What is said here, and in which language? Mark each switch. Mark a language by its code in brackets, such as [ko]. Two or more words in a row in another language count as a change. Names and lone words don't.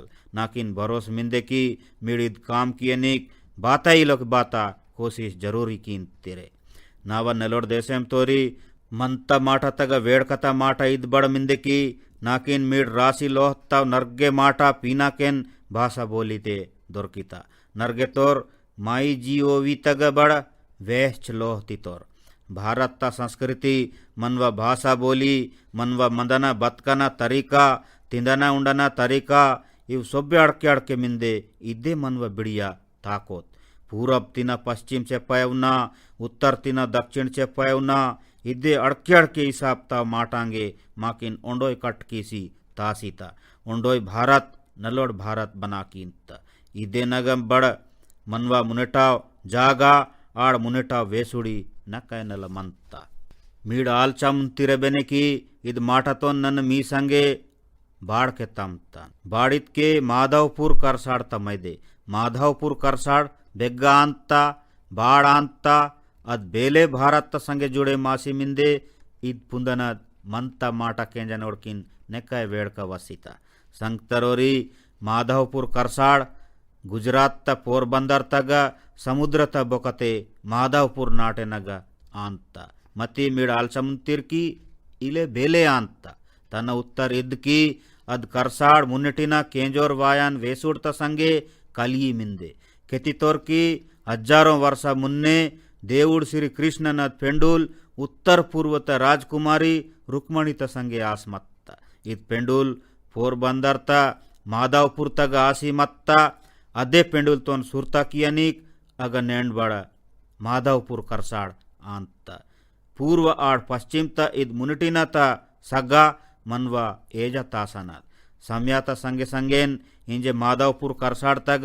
[gon] नाकिन भरोस मिंदे की मीड़िद काम किए निक बाता ही लोग बाता कोशिश जरूरी कीन तेरे नावा नलोड देशेम तोरी मंता माटा तग वेड़कता माटा इद बड़ मिंदे की नाकिन मीड राशि लोहता नर्गे माटा पीना केन भाषा बोलीते दोरकिता नर्गे तोर माई जीओवी तग बड़ वेश्च लोहती तोर भारत ता संस्कृति मनवा भाषा बोली मनवा मंदना बतकना तरीका तिंदना उंडना तरीका इव सोब्बे अड़के मिंदे इदे मनवा बिड़िया ताकोत पूरब तिना पश्चिम चेप्पायवना उत्तर तिना दक्षिण चेप्पायवना इदे अड़के हिसाब ता माटांगे माकिन ओंडोय कटकीसी तासीता ओंडोय भारत नलोड भारत बना कींता इदे नगम बड़ मनवा मुनेटाव जागा आड़ मुनेटाव वेसुड़ी नक्काय नल मंता मीड आलचा मुंतिरे बेने की इद माटतो नन मी संगे बाड़ के तमता बाड़ित के माधवपुर करसाड़ तमैदे माधवपुर करसाड़ बेग्गा अंता बाड़ अंता अद बेले भारत संगे जुड़े मासी मिंदे इद पुंदन मंता माटा केंजा नोड़किन नेकाय वेड़का वसीता संगतरोरी माधवपुर करसाड़ गुजरात त पोरबंदर तग समुद्र त बोकते माधवपुर नाटे नग आंता मती मीड़ आलसमुंतिर की इले बेले आंता तन उत्तर इद की अद करसाड़ मुन्निटिना केंजोर वायान वेसूड़ त संगे कलियी मिंदे केतितोर की हजारों वर्ष मुन्ने देवुड़ श्री कृष्णनाथ पेंडुल उत्तर पूर्वत राजकुमारी रुक्मणी त संगे आसमत्ता इद पेंडुल पोरबंदर त माधवपुर तग आसीमत्ता अदे पेंडुल तोन सुरता कियनिक अग नेंड बड़ माधवपुर करसाड़ आंता पूर्व आड़ पश्चिम त इद मुनिटिना त सग्गा मनवा एजा तासनाद सम्याता संगे संगेन इंजे माधवपुर करसाड़ तग